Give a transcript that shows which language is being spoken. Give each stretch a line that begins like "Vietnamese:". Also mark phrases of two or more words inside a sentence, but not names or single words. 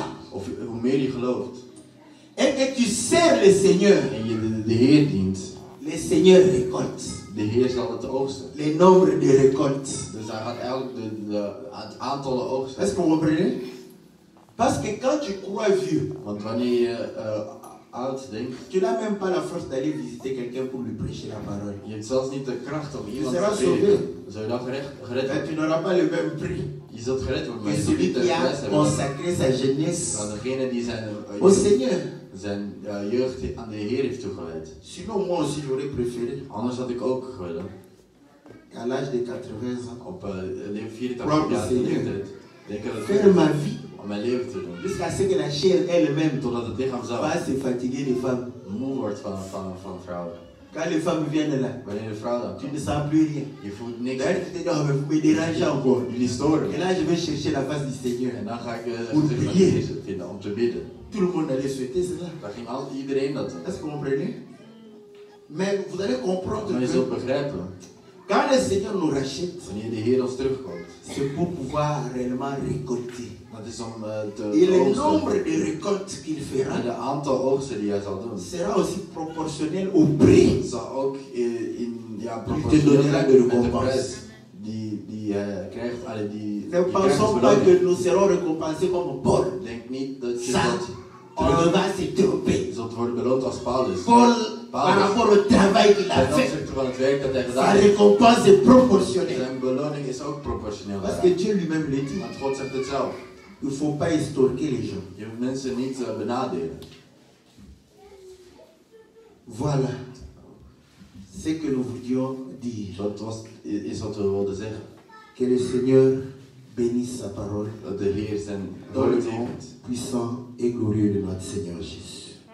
Dutch: Of hoe meer je gelooft.
French: Et que tu sers le Seigneur.
Dutch: En je de Heer dient.
French: Le Seigneur récolte.
Dutch: De Heer zal het oogsten.
French: Le nombre de récoltes.
Dutch: Dus hij gaat eigenlijk het aantal oogsten.
French: Est-ce que vous comprenez? Parce que quand tu crois vieux.
Dutch: Want wanneer je oud denkt.
French: Tu n'as même pas la force d'aller visiter quelqu'un pour lui prêcher la parole.
Dutch: Je hebt zelfs niet de kracht om iemand te prediken. Zou je dan gered worden?
French: Tu n'auras pas le même prix.
Dutch: Je zult gered worden, maar
French: que
Dutch: je zult
French: celui
Dutch: niet de
French: qui a
Dutch: les hebben.
French: consacré sa jeunesse
Dutch: Dan degene die
French: au Seigneur.
Dutch: Zijn jeugd aan de Heer heeft toegewijd.
French: Sinon moi aussi j'aurais préféré.
Dutch: Anders had ik ook willen.
French: À l'âge de 80 ans.
Dutch: Op 84 jaar leeftijd.
French: Faire ma vie.
Dutch: Om mijn leven te doen.
French: Jusqu'à ce que la chair elle-même.
Dutch: Totdat het lichaam zelf.
French: Va se fatiguer les femmes.
Dutch: Moe wordt van vrouwen.
French: Quand les femmes viennent là.
Dutch: Wanneer de vrouw dan.
French: Tu ne sens plus rien.
Dutch: Je voelt niks.
French: D'ailleurs tu te dis, oh mais vous me dérangez encore.
Dutch: Jullie storen.
French: Et là je vais chercher la face du Seigneur.
Dutch: En dan ga ik
French: pour prier.
Dutch: vinden om te bidden.
French: Tout le monde allait souhaiter cela.
Dutch: Dan ging iedereen dat doen.
French: Est-ce que vous comprenez? Mais vous allez comprendre
Dutch: maar je zult begrijpen.
French: Quand le Seigneur nous rachète,
Dutch: wanneer de Heer ons terugkomt,
French: c'est pour pouvoir réellement récolter.
Dutch: Dat is om
French: Et le nombre de récoltes qu'il fera,
Dutch: en de aantal oogsten die hij zal doen,
French: sera aussi proportionnel au prix.
Dutch: Zal ook proportioneel zijn met de prijs die krijgt.
French: Ne pensons pas que nous serons récompensés comme Paul.
Dutch: Denk niet dat je
French: on ne va se tromper.
Dutch: zult worden beloond als Paulus.
French: Paul, par rapport au travail qu'il a fait,
Dutch: van het werk dat hij
French: sa
Dutch: gedaan heeft,
French: récompense est proportionnelle.
Dutch: zijn beloning is ook proportioneel.
French: Parce que Dieu lui-même le dit.
Dutch: Want God zegt het zelf.
French: Il ne faut pas estorquer les gens.
Dutch: Je moet mensen niet benadelen.
French: Voilà ce que nous voulions dire.
Dutch: Dat is wat we wilden zeggen.
French: Que le Seigneur bénisse sa parole.
Dutch: Dat de Heer zijn
French: Dans le
Dutch: woord
French: nom
Dutch: zegent.
French: puissant et glorieux de notre Seigneur Jésus.